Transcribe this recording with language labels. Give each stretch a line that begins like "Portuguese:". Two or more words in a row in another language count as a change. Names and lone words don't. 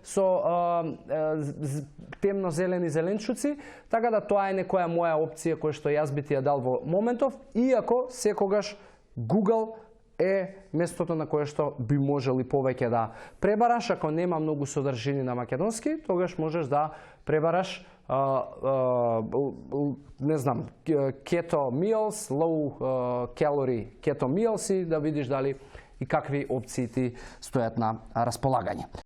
Macedonian: темно-зелени зеленчуци, така да тоа е некоја моја опција која што јас би ти ја дал во моментов, иако секогаш Google е местото на кое што би можел и повеќе да пребараш. Ако нема многу содржини на македонски, тогаш можеш да пребараш не знам,
English: keto meals, low calorie keto meals и да видиш дали и какви опции ти стојат на располагање.